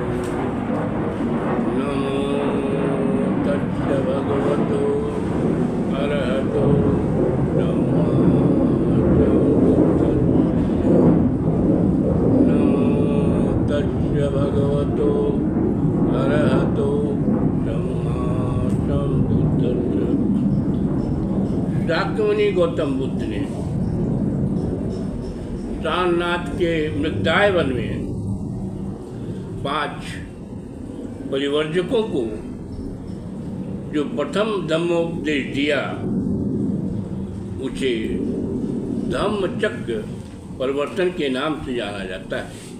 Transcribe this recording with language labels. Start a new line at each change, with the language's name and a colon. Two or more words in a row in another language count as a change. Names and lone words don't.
Pali: नमो तस्य भगवतो अरहतो सम्मा सम्बुद्धस्य। नमो तस्य भगवतो अरहतो सम्मा सम्बुद्धस्य।
Hindi: शाक्यमुनि गौतम बुद्ध ने सारनाथ के मृगदाय वन में 5 परिवर्जकों को जो प्रथम धम्मोपदेश दिया उसे धम्मचक्र परिवर्तन के नाम से जाना जाता है।